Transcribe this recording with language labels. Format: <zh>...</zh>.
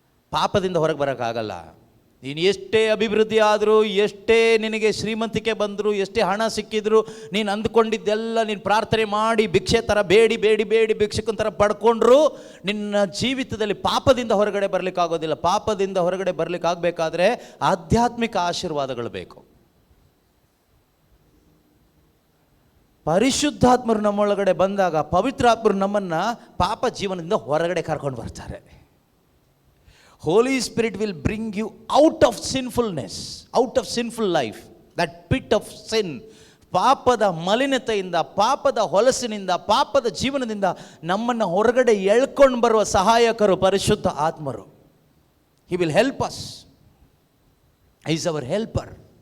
<kn>ಪಾಪದಿಂದ ಹೊರಗೆ ಬರೋಕ್ಕಾಗಲ್ಲ. ನೀನು ಎಷ್ಟೇ ಅಭಿವೃದ್ಧಿ ಆದರೂ, ಎಷ್ಟೇ ನಿನಗೆ ಶ್ರೀಮಂತಿಕೆ ಬಂದರೂ, ಎಷ್ಟೇ ಹಣ ಸಿಕ್ಕಿದ್ರು, ನೀನು ಅಂದ್ಕೊಂಡಿದ್ದೆಲ್ಲ ನೀನು ಪ್ರಾರ್ಥನೆ ಮಾಡಿ ಭಿಕ್ಷೆ ಥರ ಬೇಡಿ ಭಿಕ್ಷಕನ ಥರ ಪಡ್ಕೊಂಡ್ರು ನಿನ್ನ ಜೀವಿತದಲ್ಲಿ ಪಾಪದಿಂದ ಹೊರಗಡೆ ಬರಲಿಕ್ಕಾಗೋದಿಲ್ಲ. ಪಾಪದಿಂದ ಹೊರಗಡೆ ಬರಲಿಕ್ಕಾಗಬೇಕಾದ್ರೆ ಆಧ್ಯಾತ್ಮಿಕ ಆಶೀರ್ವಾದಗಳು ಬೇಕು. ಪರಿಶುದ್ಧಾತ್ಮರು ನಮ್ಮೊಳಗಡೆ ಬಂದಾಗ ಪವಿತ್ರಾತ್ಮರು ನಮ್ಮನ್ನು ಪಾಪ ಜೀವನದಿಂದ ಹೊರಗಡೆ ಕರ್ಕೊಂಡು ಬರ್ತಾರೆ.</kn> <en>Holy Spirit will bring you out of sinfulness, out of sinful life, that pit of sin.</en> <kn>ಪಾಪದ ಮಲಿನತೆಯಿಂದ, ಪಾಪದ ಹೊಲಸಿನಿಂದ, ಪಾಪದ ಜೀವನದಿಂದ ನಮ್ಮನ್ನು ಹೊರಗಡೆ ಎಳ್ಕೊಂಡು ಬರುವ ಸಹಾಯಕರು ಪರಿಶುದ್ಧ ಆತ್ಮರು.</kn> <en>He will help us. Is our helper.</en>